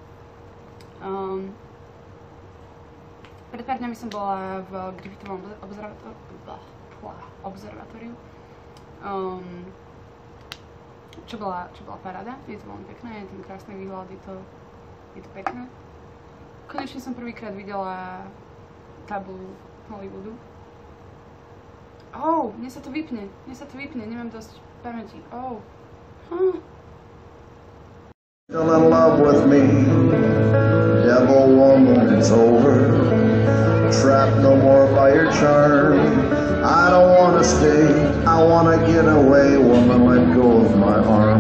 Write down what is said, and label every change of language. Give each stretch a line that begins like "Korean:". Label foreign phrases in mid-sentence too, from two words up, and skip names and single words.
Slovak: Pred pár dňami som bola v Griffithovom observatóriu, čo bola paráda. Je to veľmi pekné, je ten krásny výhľad, je to pekné. Konečne som prvýkrát videla tabulu Hollywoodu. Mne sa to vypne, nemám dosť pamäti.
English: Fell in love with me, devil woman, it's over. trapped no more by your charm. I don't wanna stay, I wanna get away. Woman, let go of my arm.